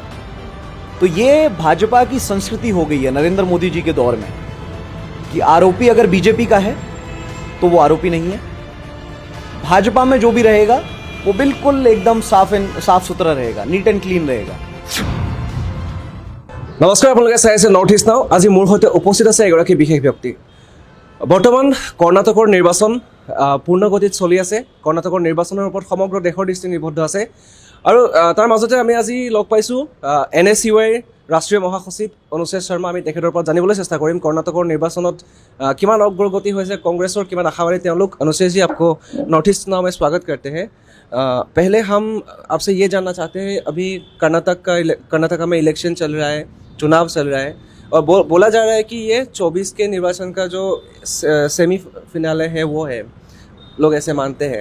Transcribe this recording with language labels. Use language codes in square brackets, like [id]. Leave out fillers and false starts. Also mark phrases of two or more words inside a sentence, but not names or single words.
[hi] तो ये भाजपा की संस्कृति हो गई है नरेंद्र मोदी जी के दौर में कि आरोपी अगर बीजेपी का है तो वो आरोपी नहीं है। भाजपा में जो भी रहेगा वो बिल्कुल एकदम साफ सुथरा रहेगा, [en] neat and clean [hi] रहेगा। नमस्कार, [as] আপোনালোকে চাই আছে নৰ্থ ইষ্ট নাও। আজি মোৰ সৈতে উপস্থিত আছে এগৰাকী বিশেষ ব্যক্তি। বৰ্তমান কৰ্ণাটকৰ নিৰ্বাচন পূৰ্ণগতিত চলি আছে। কৰ্ণাটকৰ নিৰ্বাচনৰ ওপৰত সমগ্ৰ দেশৰ দৃষ্টি নিবদ্ধ আছে আৰু তাৰ মাজতে আমি আজি লগ পাইছোঁ NSUIৰ ৰাষ্ট্ৰীয় মহাসচিব অনুচ্ছেদ শৰ্মা। আমি তেখেতৰ পৰা জানিবলৈ চেষ্টা কৰিম কৰ্ণাটকৰ নিৰ্বাচনত কিমান অগ্ৰগতি হৈছে, কংগ্ৰেছৰ কিমান আশাবাদী তেওঁলোক। [hi] अनुच्छेद जी, आपको नॉर्थ ईस्ट नाव में स्वागत करते हैं। पहले हम आपसे ये जानना चाहते हैं, अभी कर्नाटका में इलेक्शन चल रहा है, चुनाव चल रहा है और बोला जा रहा है कि ये 24 के निर्वाचन का जो [en] semi finale [hi] है वो है, लोग ऐसे मानते हैं।